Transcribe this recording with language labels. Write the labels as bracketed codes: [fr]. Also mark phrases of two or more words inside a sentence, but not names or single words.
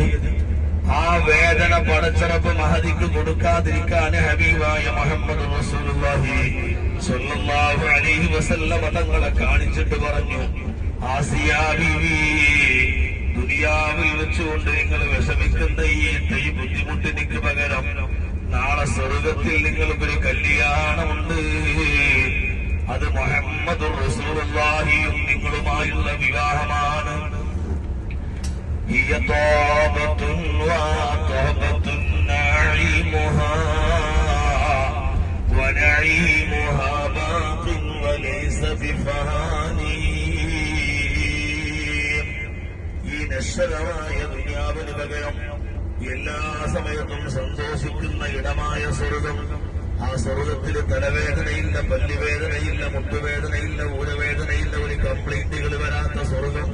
[ml] ആ വേദന പടച്ചറപ്പ് മഹദിക്ക് കൊടുക്കാതിരിക്കാൻ ഹബീബായ മുഹമ്മദ് റസൂലുള്ളാഹി [ar] صلى الله عليه وسلم [ml] തങ്ങളെ കാണിച്ചിട്ട് പറഞ്ഞു, ആസിയാ ബീവി, ദുനിയാവിൽ വെച്ചുകൊണ്ട് നിങ്ങൾ വിഷമിക്കുന്ന ഈ ബുദ്ധിമുട്ടിന് പകരം നാളെ സ്വർഗത്തിൽ നിങ്ങൾക്കൊരു കല്യാണമുണ്ട്. അത് മുഹമ്മദ് റസൂലുള്ളാഹിയും നിങ്ങളുമായുള്ള വിവാഹമാണ്. [ar] هي طابة وطابة نعيمها ونعيمها باق وليس بفاني. [ml] ഈ നശ്വരമായ ദുനിയാവിന് പകരം എല്ലാ സമയത്തും സന്തോഷിക്കുന്ന ഇടമായ സ്വർഗം. ആ സ്വർഗത്തിൽ തലവേദനയില്ല, പല്ലുവേദനയില്ല, മുട്ടുവേദനയില്ല, ഊരവേദനയില്ല, ഒരു കംപ്ലൈന്റുകൾ വരാത്ത സ്വർഗം.